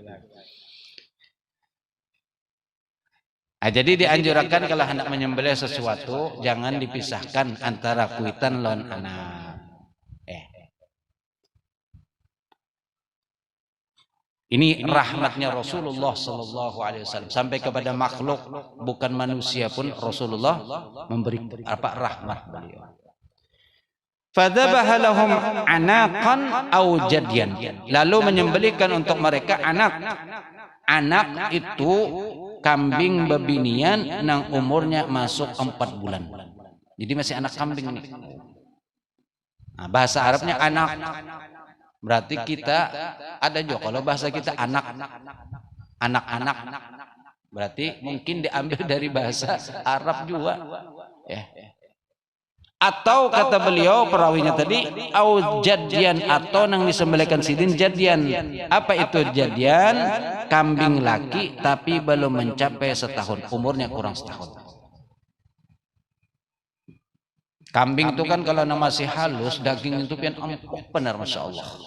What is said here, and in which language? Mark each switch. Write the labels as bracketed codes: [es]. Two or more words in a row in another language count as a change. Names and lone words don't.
[id] Jadi dianjurkan kalau hendak menyembelih sesuatu jangan dipisahkan antara [bjn] kuitan lawan anak. [id] Ini rahmatnya Rasulullah [ar] صلى الله عليه وسلم [id] sampai kepada makhluk bukan manusia pun Rasulullah memberi rahmat beliau. [ar] فذبح لهم عناقا أو جديا. [id] Lalu menyembelihkan untuk mereka anak. Anak itu kambing bebinian nang umurnya masuk 4 bulan. Jadi masih anak kambing nih. Nah, bahasa Arabnya anak. Berarti kita ada juga kalau bahasa kita anak-anak. Berarti mungkin diambil dari bahasa Arab juga. Ya. Atau kata beliau perawinya tadi au jadian atau [bjn] nang disembelihkan sidin jadian. [id] Apa itu jadian? Kambing laki tapi belum mencapai setahun, umurnya kurang setahun. Kambing itu kan kalau masih halus daging itu pian empuk benar [ar] ما شاء الله.